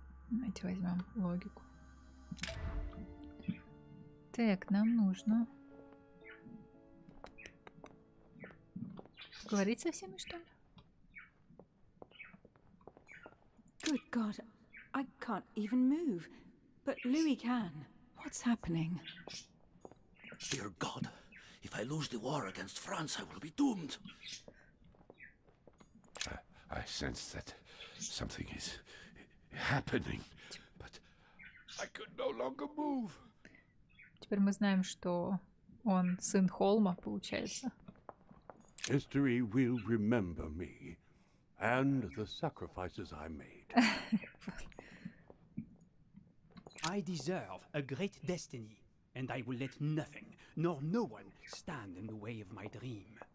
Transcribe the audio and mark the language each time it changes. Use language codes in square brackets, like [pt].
[ru] Давайте возьмем логику. Так, нам нужно говорить со всеми, что ли? [en] Good God, I can't even move. But Louis can. What's happening? Dear God, if I lose the war against France, I will be doomed. I sense that something is happening, but I could no longer move. [ru] Теперь мы знаем, что он сын Холма, получается. [en] History will remember me and the sacrifices I made. I deserve a great destiny, and I will let nothing, nor no one, stand in the way of my dream.